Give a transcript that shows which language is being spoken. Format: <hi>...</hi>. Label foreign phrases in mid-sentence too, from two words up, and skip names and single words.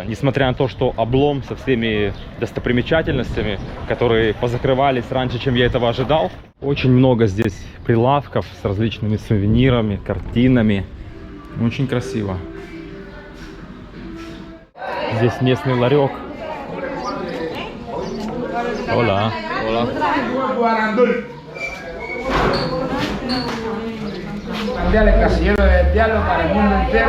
<ru>Несмотря на то, что облом со всеми достопримечательностями, которые позакрывались раньше, чем я этого ожидал. Очень много здесь прилавков с различными сувенирами, картинами. Очень красиво. Здесь местный ларек.</ru> <es>Hola. Hola. Mundial, el casillero del diablo para el mundo entero.</es>